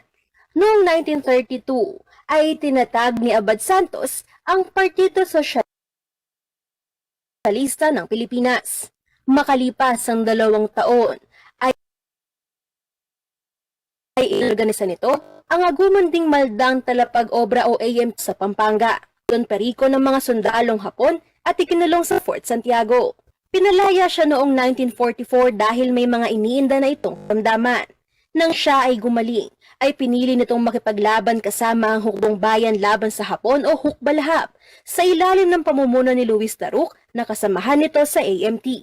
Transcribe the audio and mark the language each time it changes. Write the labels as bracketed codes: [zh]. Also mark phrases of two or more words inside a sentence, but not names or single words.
[tl] Noong 1932 ay tinatag ni Abad Santos ang Partido Sosyalista ng Pilipinas. Makalipas ang 2 taon ay inorganisa nito ang agumanding maldang talapag-obra o AM sa Pampanga. Don Perico ng mga sundalong Hapon at ikinulong sa Fort Santiago. Pinalaya siya noong 1944 dahil may mga iniinda na itong damdaman. Nang siya ay gumaling, ay pinili nitong makipaglaban kasama ang Hukbong Bayan laban sa Hapon o Hukbalahap sa ilalim ng pamumuno ni Luis Daruc na kasamahan nito sa AMT.